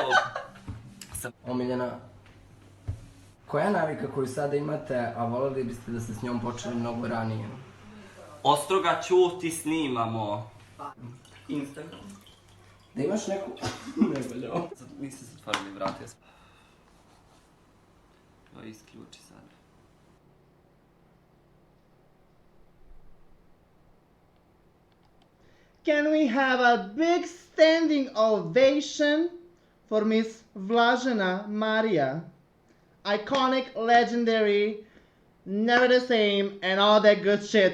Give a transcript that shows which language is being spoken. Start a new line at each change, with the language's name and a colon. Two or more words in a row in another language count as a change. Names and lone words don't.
Croatian: Omiljena, koja je navika koju sada imate, a voljeli biste da ste s njom počeli mnogo ranije? Ostroga ćuti, snimamo. Instagram. Da imaš neku... Ne valja. Niste zatvorili vrata. To isključi sad.
English: Can we have a big standing ovation for Miss Vlažena Marija? Iconic, legendary, never the same, and all that good shit.